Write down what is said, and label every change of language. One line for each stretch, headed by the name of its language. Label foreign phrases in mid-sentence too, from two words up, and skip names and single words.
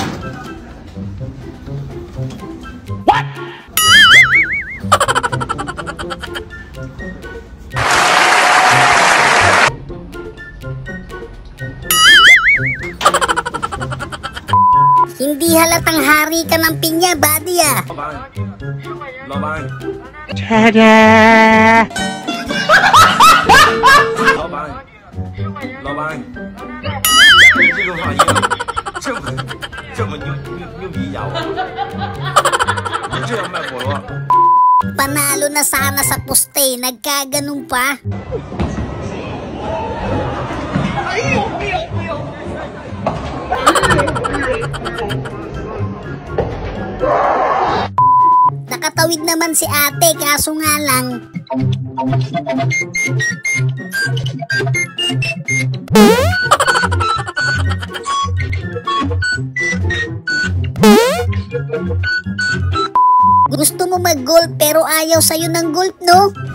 English: What?
Filipino: Hindi halatang hari ka ng pinya, buddy ah. Tada!
Chinese: 老板，你这个反应这么牛逼呀！你这样卖火锅，
Filipino: Panalo na sana sa poste, nagkaganong pa. Nakatawid naman si ate, kaso nga lang gusto mo mag-golf pero ayaw sa'yo ng golf, no?